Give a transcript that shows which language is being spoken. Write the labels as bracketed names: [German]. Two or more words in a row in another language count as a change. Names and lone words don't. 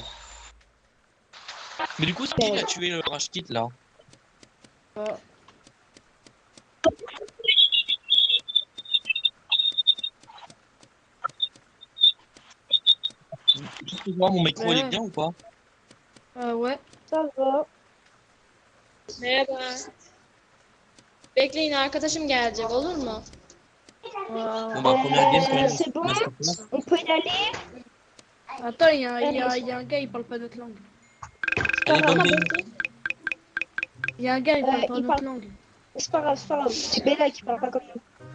[French] Mais du coup, c'est qui qui a tué le rush kit là? Juste pour voir, mon micro il est bien ou pas? Ouais. Ça va. [Turkish] Merhaba. Bekleyin arkadaşım gelecek olur mu? [French] Bon bah, première game, quand même. C'est bon. Masterclass. On peut y aller. Attends, il y a un gars, il parle pas notre langue. Allez, bonne grave. game. Il y a un gars, il parle pas il notre parle. langue. C'est pas grave, c'est pas grave. C'est Bella qui parle pas comme nous.